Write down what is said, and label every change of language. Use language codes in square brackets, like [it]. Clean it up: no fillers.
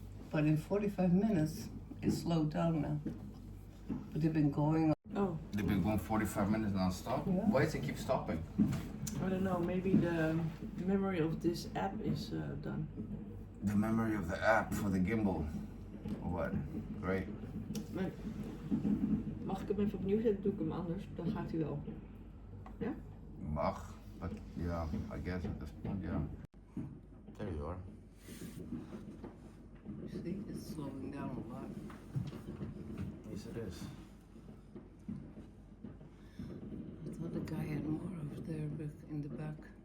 [en] But in 45 minutes, it slowed down now. But they've been going on. Oh, They've been going 45 minutes non-stop. Yeah. Why does it keep stopping? I don't know. Maybe the memory of this app is done. The memory of the app for the gimbal. Or what? Great. [nl] Maar mag ik hem even opnieuw zetten? Doe ik hem anders. Dan gaat hij wel. Mag, [en] but yeah, I guess at this point, yeah. There you are. You see, it's slowing down a lot. Yes, it is. I thought the guy had more over there in the back.